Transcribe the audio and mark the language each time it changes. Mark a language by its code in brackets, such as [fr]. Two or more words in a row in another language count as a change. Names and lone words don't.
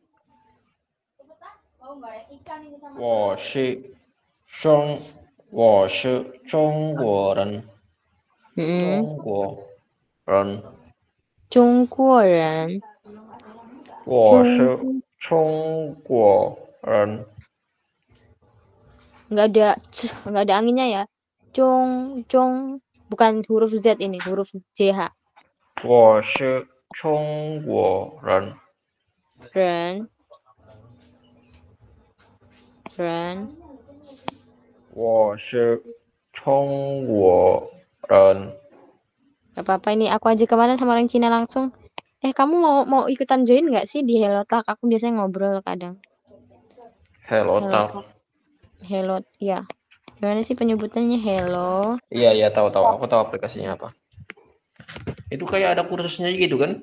[zh] 我是中我是中国人，嗯，中国人，中国人，我是中中国人， [id] nggak ada anginnya ya. Jong, bukan huruf Z ini, huruf JH. [zh] 我是中国人， Ren, Ren. 我是中国人。 [id] Gak apa-apa ini aku aja kemarin sama orang Cina langsung. Kamu mau ikutan join nggak sih di Hello Talk? Aku biasanya ngobrol kadang. Hello Hello Talk. Talk, Hello, ya. Gimana sih penyebutannya Hello? Iya iya, tahu aku tahu aplikasinya apa. Itu kayak ada kursusnya gitu kan?